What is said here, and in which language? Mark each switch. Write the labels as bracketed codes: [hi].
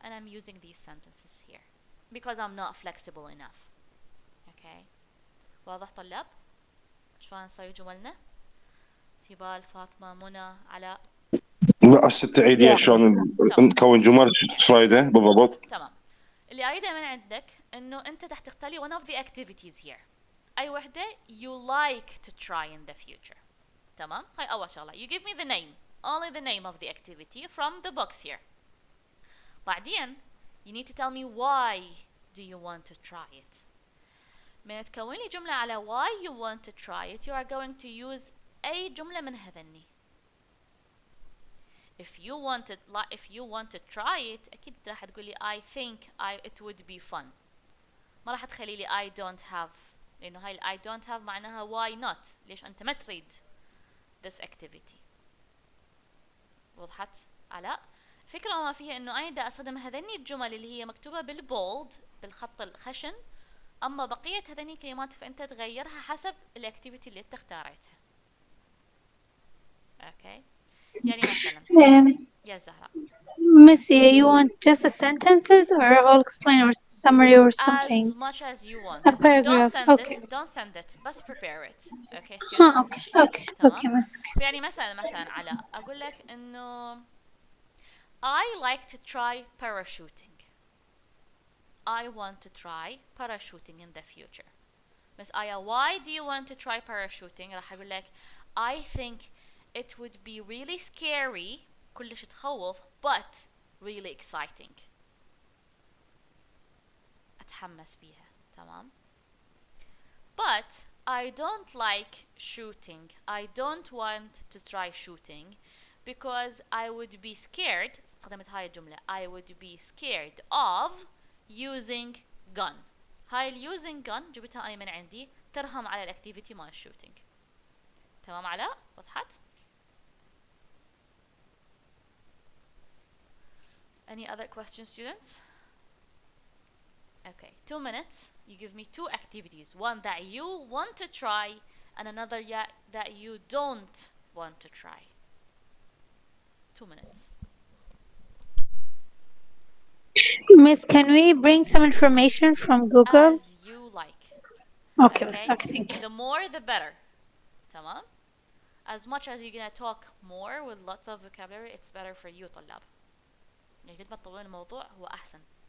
[en] And I'm using these sentences here. Because I'm not flexible enough. Okay. [ar] واضح طلاب؟ شلون نسوي جملنا؟ سيبال، فاطمة، منى، علاء. لا هسه تعيديها شلون نكون جمل ايش رايده بالضبط؟ تمام. اللي اريده من عندك انه انت تحت تختاري [en] one of the activities here. [ar] اي وحده [en] you like to try in the future. [ar] تمام؟ هاي اول شغله. [en] You give me the name. only the name of the activity from the box here. [ar] بعدين [en] you need to tell me why do you want to try it. [ar] من تكون لي جملة على [en] why you want to try it, you are going to use [ar] أي جملة من هذني. [en] if you want to try it [ar] أكيد راح تقولي [en] I think it would be fun. [ar] ما راح تخلي لي [en] I don't have، [ar] لأنه هاي I don't have معناها [en] why not، [ar] ليش أنت ما تريد [en] this activity. [ar] وضحت علاء؟ الفكرة ما فيها إنه أنا دا أستخدم هذني الجمل اللي هي مكتوبة بالبولد بالخط الخشن، أما بقية هذني الكلمات فأنت تغيرها حسب الأكتيفيتي اللي أنت اختاريتها. أوكي، يعني مثلا يا زهراء. [en] Missy, you want just sentences or I'll explain or summary or something? As much as you want. A paragraph. Don't send it بس prepare it. Okay students. Okay. [ar] تمام. يعني مثلا علاء أقول لك إنه [en] I like to try parachuting. I want to try parachuting in the future. Miss Aya, why do you want to try parachuting? [ar] راح أقول لك [en] I think it would be really scary، [ar] كلش تخوف [en] but really exciting. [ar] أتحمس بيها. تمام. [en] But I don't like shooting. I don't want to try shooting because I would be scared. [ar] استخدمت هاي الجملة. [en] I would be scared of using gun. [ar] هاي [en] using gun [ar] جبتها أنا من عندي ترهم على الأكتيفيتي مال shooting. تمام علاء؟ وضحت؟ [en] Any other questions, students? Okay, 2 minutes. You give me 2 activities. One that you want to try and another that you don't want to try. 2 minutes. Miss, can we bring some information from Google? As you like. Okay, Miss. Okay, thank you. The more the better. تمام? As much as you're gonna talk more with lots of vocabulary, it's better for you طلاب. [ar] يعني قد ما تطولون الموضوع هو أحسن.